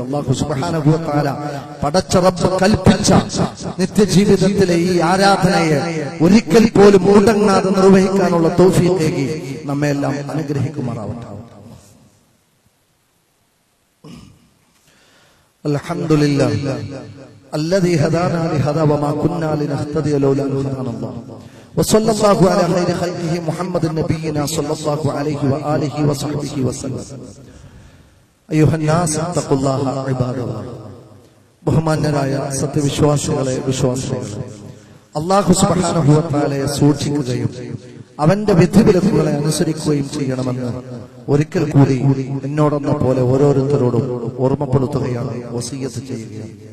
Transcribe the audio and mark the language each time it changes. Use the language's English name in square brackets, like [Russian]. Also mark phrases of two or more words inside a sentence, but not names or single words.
[Malayalam] അല്ലാഹു [Arabic] سبحانه وتعالى [Malayalam] പടച്ച റബ്ബ് കൽപ്പിച്ച നിത്യജീവിതത്തിലെ ഈ ആരാധനയെ ഒരിക്കൽ പോലും മുടങ്ങാതെ നിർവഹിക്കാനുള്ള തൗഫീഖ് നമ്മെ എല്ലാം അനുഗ്രഹിക്കുമാറാവട്ടെ. [Arabic] അൽഹംദുലില്ലാഹ് الذي هدانا لهذا وما كنا لنهتدي لولا أن هدانا الله وصلى الله على خير خلقه محمد نبينا صلى الله عليه وآله وصحبه وسلم أيها الناس اتقوا الله عباد الله. [Malayalam] ബഹുമാന്യരായ സത്യവിശ്വാസികളെ, വിശ്വാസികളെ, അല്ലാഹു [Arabic] سبحانه وتعالى [Malayalam] സൂക്ഷിക്കുകയും അവന്റെ വിധിവിലക്കുകളെ അനുസരിക്കുകയും ചെയ്യണമെന്ന് ഒരിക്കൽ കൂടി എന്നോടെന്ന പോലെ ഓരോരുത്തരോടും ഓർമ്മപ്പെടുത്തുകയാണ്, വസിയ്യത്ത് ചെയ്യുകയാണ്.